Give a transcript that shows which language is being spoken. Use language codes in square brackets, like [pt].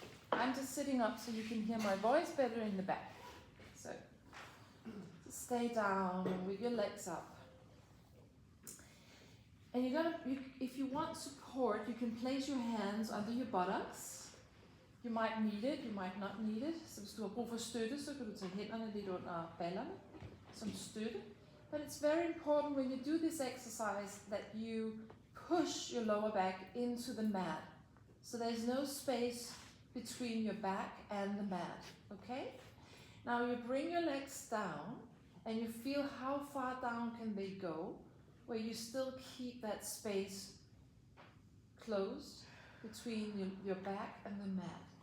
[en] I'm just sitting up so you can hear my voice better in the back. So just stay down with your legs up. And if you want support, you can place your hands under your buttocks. You might need it, you might not need it. [da] Så hvis du har brug for støtte, så kan du tage hænderne lidt under ballerne som støtte. [en] But it's very important when you do this exercise that you push your lower back into the mat. So there's no space between your back and the mat, okay? Now you bring your legs down and you feel how far down can they go, where you still keep that space closed between your back and the mat.